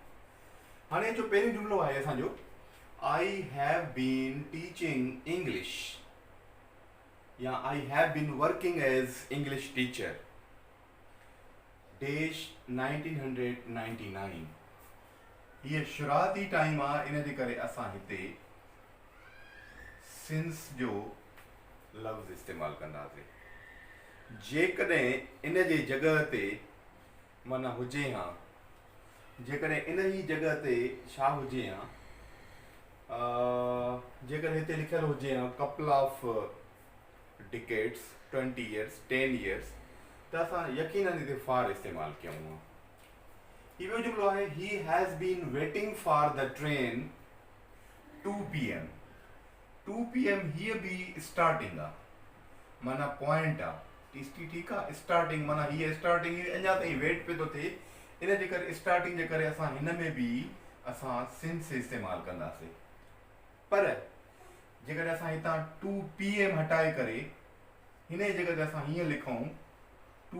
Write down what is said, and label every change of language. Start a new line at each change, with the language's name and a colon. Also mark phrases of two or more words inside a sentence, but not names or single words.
Sindhi: हाणे जो पहिरियों जुमिलो आहे असांजो,
English: I have been teaching English या I have been working as English teacher dash 1999।
Sindhi: ये शुरुआती टाइम आहे, इन जे करे असां हिते सिंस जो लफ़्ज़ इस्तेमालु कंदासीं। जेकॾहिं इन जे जॻह ते माना हुजे हाँ जेकॾहिं इन ही जॻह ते छा हुजे हा जेकर हिते लिखियल हुजे हा
English: couple of decades
Sindhi: 20 years 10 years त असां यकीनन हिते फार इस्तेमालु कयूं हा ही ॿियो जुमिलो आहे
English: he has been waiting for the train
Sindhi: 2 PM 2 PM हीअ बि स्टार्टिंग आहे माना पॉइंट आहे ठीकु आहे स्टार्टिंग माना हीअ स्टार्टिंग अञा ताईं वेट पियो थो थिए इन जे करे स्टार्टिंग जे करे असां हिन में बि असां सिंस इस्तेमालु कंदासीं पर जेकॾहिं असां हितां 2 PM हटाए करे हिन जी जॻह ते असां हीअं लिखूं 2